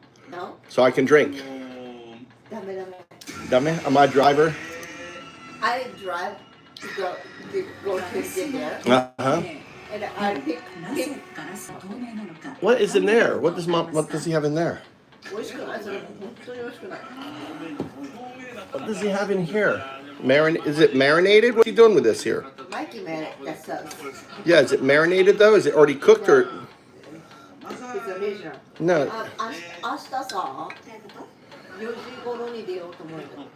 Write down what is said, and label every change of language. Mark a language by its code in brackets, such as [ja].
[en] no, so I can drink. [ja] ダメダメ. [en] Dummy, am I driver? I drive to go to get there, Uh-huh. and I pick. What is in there? What does he have in there? [ja] 美味しくないそれ本当に美味しくない. [en] What does he have in here? Is it marinated? What are you doing with this here? Mikey made it. That sauce. Yeah, is it marinated though? Is it already cooked or? It's original. No, [ja] 明日さ、4時頃に出ようと思うよ。